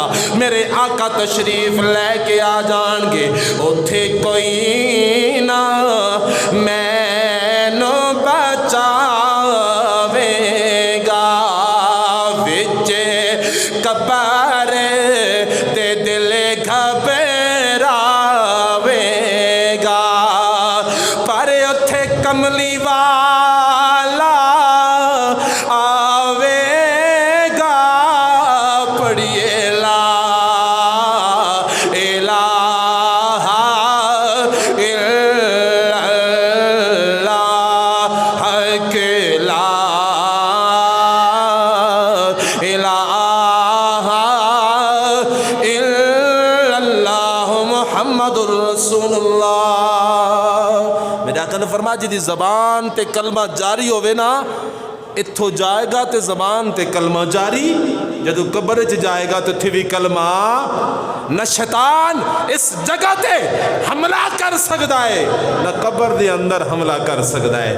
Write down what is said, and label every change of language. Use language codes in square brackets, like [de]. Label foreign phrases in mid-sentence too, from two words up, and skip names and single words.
[pa] میرے آقا تشریف لے کے آ جانگے، اتھے کوئی نہ مینوں بچاوے گا، وچ قبر دے دل گھبراوے گا، پر اتھے کملی والا آوے گا. [ar] پڑھیے لا إله إلا الله کے لا إله إلا الله محمد رسول الله. [pa] میرے آقا نے فرمایا جہدی زبان تے کلمہ جاری ہووے نا اتھوں جائے گا تو زبان تے کلمہ جاری، جدوں قبر چ جائے گا تو اتھے بھی کلمہ. نہ شیطان اس جگہ تے حملہ کر سکتا ہے نہ قبر دے اندر حملہ کر سکتا ہے.